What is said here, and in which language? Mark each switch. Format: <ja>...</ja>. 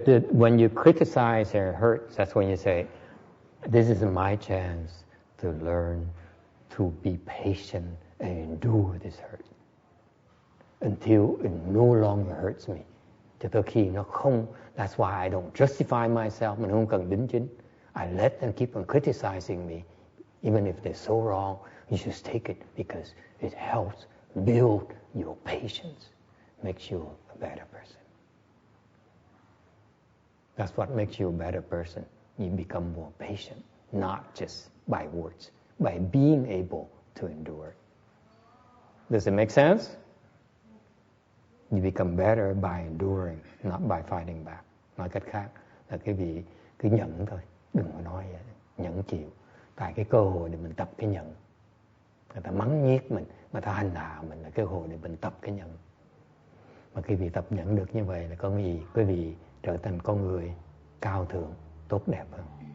<en>When you criticize or hurt, that's when you say, this is my chance to learn to be patient and endure this hurt until it no longer hurts me.</en> <vi>Cho tới khi nó không,</vi> <en>that's why I don't justify myself,</en> <vi>mình không cần đính chính.</vi> <en>I let them keep on criticizing me, even if they're so wrong. You just take it because it helps build your patience, makes you a better person. That's what makes you a better person. You become more patient, not just by words, by being able to endure. Does it make sense? You become better by enduring, not by fighting back.</en> <vi>Nói cách khác là cái vị cứ nhẫn thôi, đừng có nói vậy. Nhẫn chịu. Tại cái cơ hội để mình tập cái nhẫn. Người ta mắng nhiếc mình, người ta hành hạ mình là cơ hội để mình tập cái nhẫn. Mà khi vị tập nhẫn được như vậy là có gì? Quý vị trở thành con người cao thượng, tốt đẹp hơn.</vi>